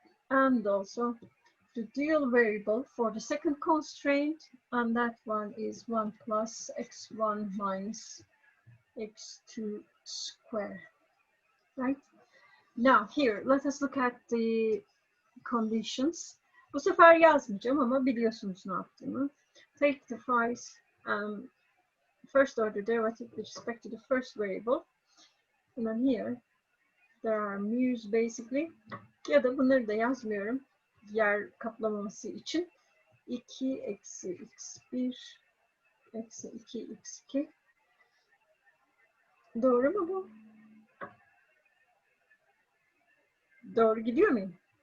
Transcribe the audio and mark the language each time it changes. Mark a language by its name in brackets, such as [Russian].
[English] And also the dual variable for the second constraint, and that one is 1 plus x1 minus x2 square. Right? Now here, let us look at the conditions. [Turkish] Bu sefer yazmayacağım ama biliyorsunuz ne yaptığımı. [English] Take the phi's first order derivative with respect to the first variable. And then here, there are mu's basically. [Turkish] Ya da bunları da yazmıyorum. Yer kaplamaması için. 2 eksi x1 eksi 2 x2. Doğru mu bu? Doğru gidiyor muyum?